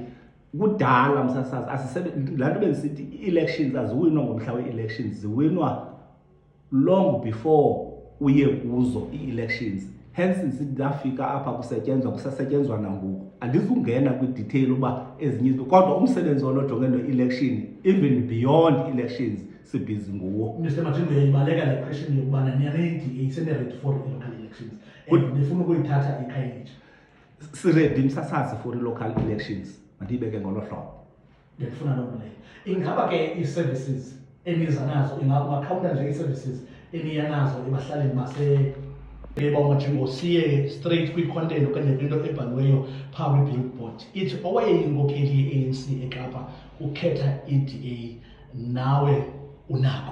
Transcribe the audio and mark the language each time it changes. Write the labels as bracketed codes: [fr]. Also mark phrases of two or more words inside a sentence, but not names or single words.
[xh] Kudala Msasazi laa nto bendisithi ii-elections aziwinwa ngomhla wee-elections, ziwinwa [en] long before [xh] uye kuzo ii-elections. Hence nsithi ndafika apha kusasetyenzwa nangoku. Andizungena kwi-detail uba ezinye izinto kodwa umsebenzi onojonge no-election [en] even beyond elections [xh] sibhizi nguwo. Mr. Madiba, uyayibaleka le question yokubana niyane-DA sene-ready [en] for i-local elections [xh] and nifuna ukuyithatha ikhayelitsha. Siredi Msasazi [en] for i-local elections, [xh] mandiyibeke ngolo hlobo. Ndifuna loo nto leyo. Ingaba ke ii-services eniza nazo ingakhawunta nje ii-services eniya nazo ebahlalini Madiba siye straight kwi-content okanye kwinto ebhaliweyo phaa kwi-billboard ithi owayeyinkokheli ye-ANC eKapa ukhetha i-DA nawe unako.